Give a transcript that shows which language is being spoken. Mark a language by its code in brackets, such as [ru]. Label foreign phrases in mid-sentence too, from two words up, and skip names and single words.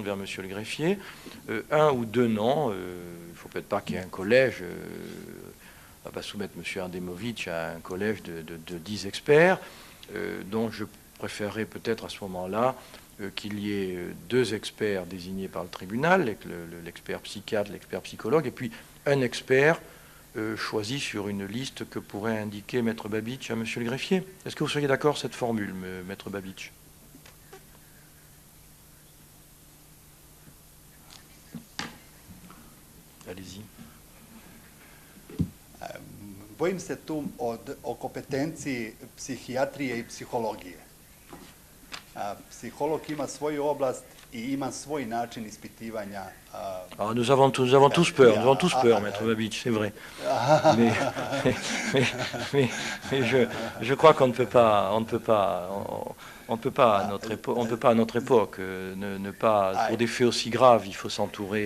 [fr] vers monsieur le greffier, un ou deux noms, il ne faut peut-être pas qu'il y ait un collège, on va soumettre monsieur Erdemović à un collège de 10 experts, donc je préférerais peut-être à ce moment-là qu'il y ait deux experts désignés par le tribunal, l'expert psychiatre, l'expert psychologue, et puis un expert choisi sur une liste que pourrait indiquer Maître Babic à monsieur le greffier. Est-ce que vous seriez d'accord cette formule, Maître Babic? Allez-y. [sr] Bojim se tu o kompetenciji psihijatrije i psihologije. Psiholog ima svoju oblast i ima svoj način ispitivanja. [fr] Nous avons tous peur, Maître Babic, c'est vrai. Mais je crois qu'on ne peut pas à notre époque ne pas, pour des faits aussi graves, il faut s'entourer.